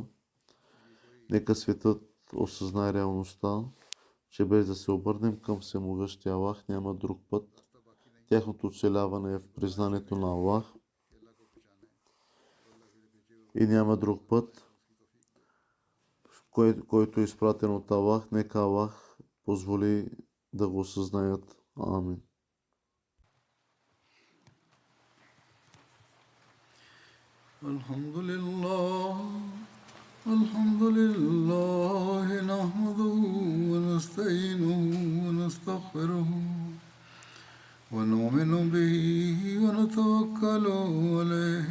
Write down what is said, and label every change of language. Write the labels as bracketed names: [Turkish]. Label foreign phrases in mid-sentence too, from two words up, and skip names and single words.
[Bulgarian] Нека светът осъзнае реалността, че без да се обърнем към всемогъщия Аллах няма друг път. Тяхното оцеляване е в признанието на Аллах и няма друг път, който е изпратен от Аллах. Нека Аллах позволи да го осъзнаят. Амин. [Arabic] الحمد لله نحمده ونستعينه ونستغفره ونؤمن به ونتوكل عليه